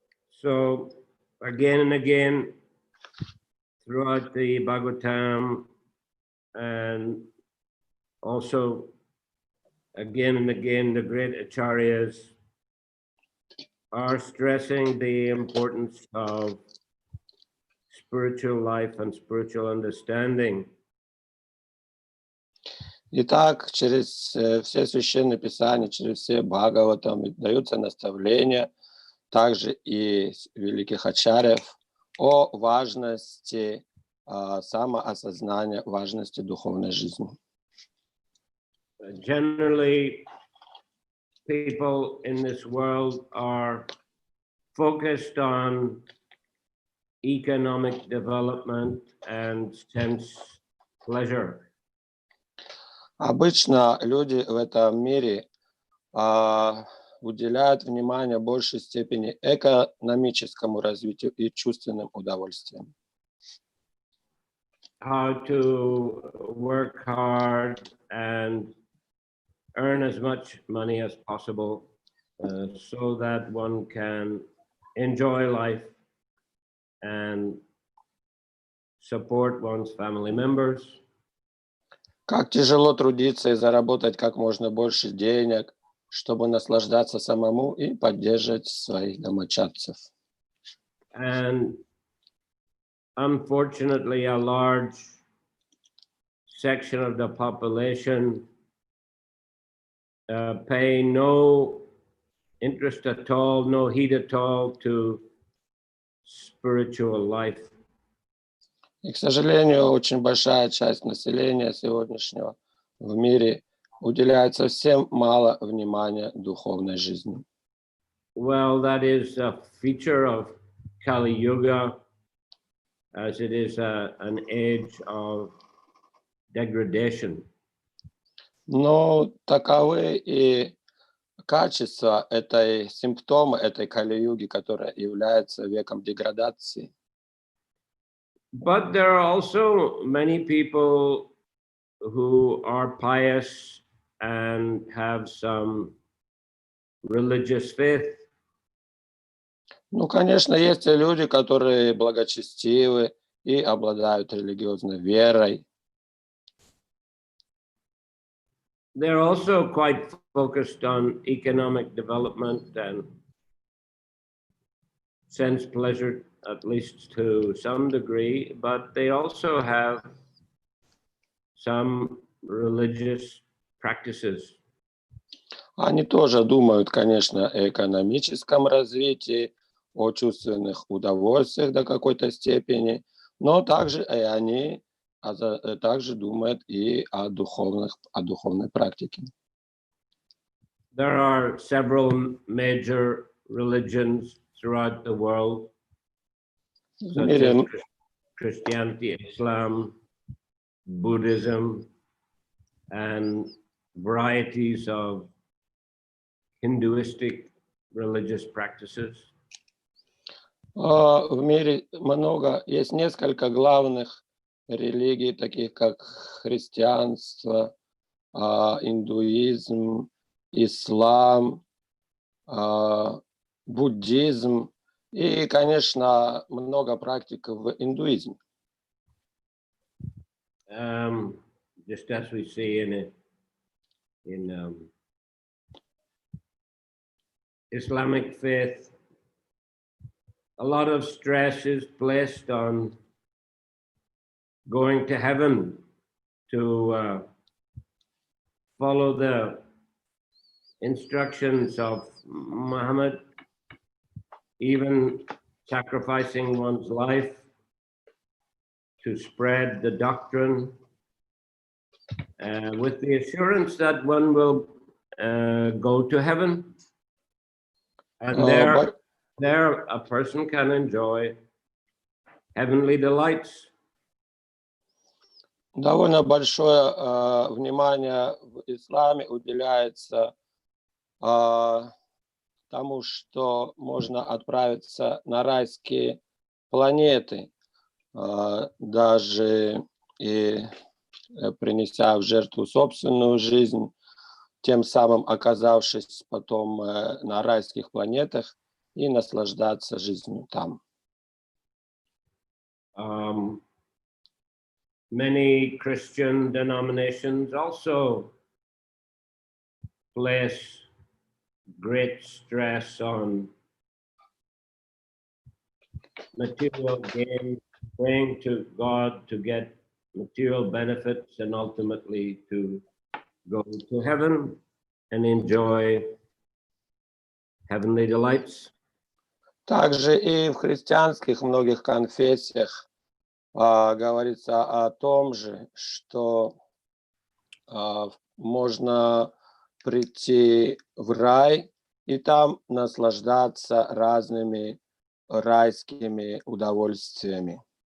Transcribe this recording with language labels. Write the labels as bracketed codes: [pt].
[en] So again and again, throughout the Bhagavatam, and also again and again, the great acharyas are stressing the importance of spiritual life and spiritual understanding. [ru] Итак, через все священные писания, через все Бхагаватам даются наставления, также и великих ачарьев, о важности самоосознания, важности духовной жизни. [en] Generally, people in this world are focused on economic development and sense pleasure. [ru] Обычно люди в этом мире уделяют внимание в большей степени экономическому развитию и чувственным удовольствиям. [en] How to work hard and earn as much money as possible so that one can enjoy life and support one's family members. [ru] Как тяжело трудиться и заработать как можно больше денег, чтобы наслаждаться самому и поддерживать своих домочадцев. [en] And unfortunately, a large section of the population pay no interest at all, no heed at all to spiritual life. [ru] И, к сожалению, очень большая часть населения сегодняшнего в мире уделяет совсем мало внимания духовной жизни. [en] Well, that is a feature of Kali Yuga, as it is an age of degradation. [ru] Но таковы и качества симптомы этой Кали-юги, которая является веком деградации. [en] But there are also many people who are pious and have some religious faith. [ru] Ну, конечно, есть и люди, которые благочестивы и обладают религиозной верой. [en] They're also quite focused on economic development and sense pleasure, at least to some degree, but they also have some religious practices. [ru] Они тоже думают, конечно, о экономическом развитии, о чувственных удовольствиях до какой-то степени, но также и они также думают и о духовной практике. [en] There are several major religions throughout the world, such as Christianity, Islam, Buddhism, and varieties of Hinduistic religious practices. [ru] В мире есть несколько главных религий, таких как христианство, индуизм, ислам, буддизм и, конечно, много практик в индуизме. [en] Just as we see in Islamic faith, a lot of stress is placed on going to heaven to follow the instructions of Muhammad, even sacrificing one's life to spread the doctrine, with the assurance that one will go to heaven. And there a person can enjoy heavenly delights. [ru] Довольно большое внимание в исламе уделяется тому, что можно отправиться на райские планеты, даже и принеся в жертву собственную жизнь, тем самым оказавшись потом на райских планетах и наслаждаться жизнью там. [en] Many Christian denominations also place great stress on material gain, praying to God to get material benefits and ultimately to go to heaven and enjoy heavenly delights. [ru] Также и в христианских многих конфессиях говорится о том же, что можно прийти в рай и там наслаждаться разными райскими удовольствиями.